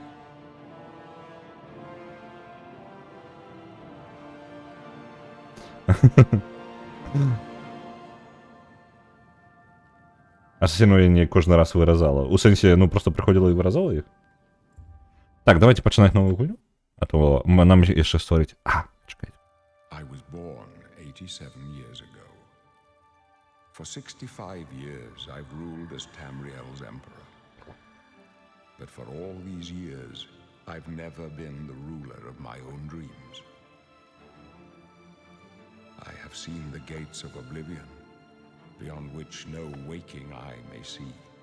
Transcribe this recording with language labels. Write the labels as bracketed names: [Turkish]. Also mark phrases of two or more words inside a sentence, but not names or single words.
[Belarusian] Асасіну я не кожны раз выразала. У сэнсе, ну, просто прыходзіла і выразала іх. Так, давайте пачынаць новую гульню. А то нам яшчэ створыць... чакайце. [English] I was born 87 years ago. For 65 years I've ruled as Tamriel's emperor. But for all these years, I've never been the ruler of my own dreams. I have seen the gates of oblivion, beyond which no waking eye may see.